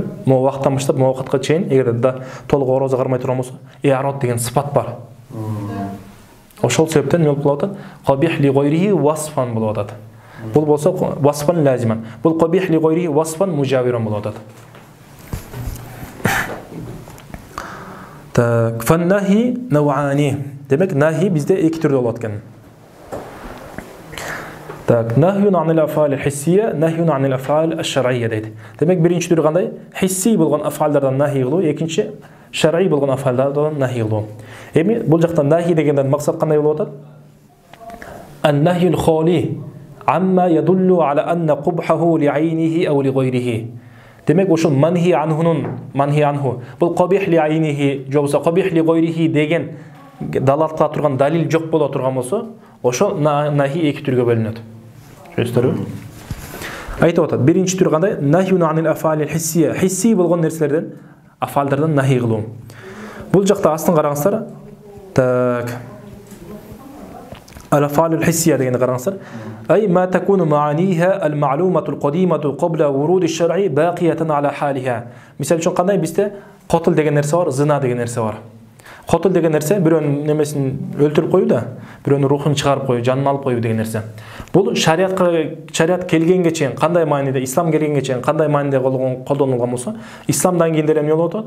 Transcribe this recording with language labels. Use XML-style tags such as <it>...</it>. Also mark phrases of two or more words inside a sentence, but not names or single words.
<ky>Могу убакыттан баштап могу убакытка чейин эгер да толук орозо кармай турган болсо, иарот деген сыпат бар. Ошол себептен эмне болуп атат?</ky> <ar>قبيح لغيره وصفا</ar> <ky>болуп атат. Бул болсо</ky> <ar>وصفا لازما. Бул قبيح لغيره وصفا مجاورا</ar> <ky>болуп атат. Так,</ky> <ar>فالنهي نوعان.</ar> <ky>Демек нахи бизде эки түрдө болот экен.</ky> <ar>Так, نهي عن الأفعال الحسية, نهي عن الأفعال الشرعية дейт.</ar> <ky>Демек биринчи түрү кандай? Хисси болгон аф'алдардан нахи кылуу, экинчи шар'ий болгон аф'алдардан нахи кылуу. Эми бул жакта нахи дегенден максат кандай болуп атат?</ky> <ar>النهي الخالي عما يدل على أن قبحه لعينه أو لغيره.</ar> <ky>Демек ошол</ky> <ar>المنهي عنه</ar> <ky>бул</ky> <ar>قبيح لعينه</ar> <ky>жобса</ky> <ar>قبيح لغيره</ar> <ky>деген далалат кыла турган далил жок боло турган болсо, ошо нахи эки түргө бөлүнөт. Түшүнүңүздөрбү? Айтып атат. Биринчи түр кандай?</ky> <ar>نهي عن الأفعال الحسية.</ar> <ky>Хисси болгон нерселерден, аф'алдардан нахи кылуу. Бул жакта астын караңыздар. Так.</ky> <ar>الأفعال الحسية</ar> <ky>дегенди караңыздар.</ky> <ar>أي ما تكون معانيها المعلومة القديمة قبل ورود الشرع باقية على حالها.</ar> <ky>Мисал үчүн кандай бизде котул деген нерсе бар, зина деген нерсе бар. Котул деген нерсе бирөөнүн немесин өлтүрүп коюу да, бирөөнүн рухун чыгарып коюу, жанын алып коюу деген нерсе. Бул шариат келгенге чейин кандай мааниде, ислам келгенге чейин кандай мааниде колдонулган болсо, исламдан кийин деле эмне болуп атат?</ky>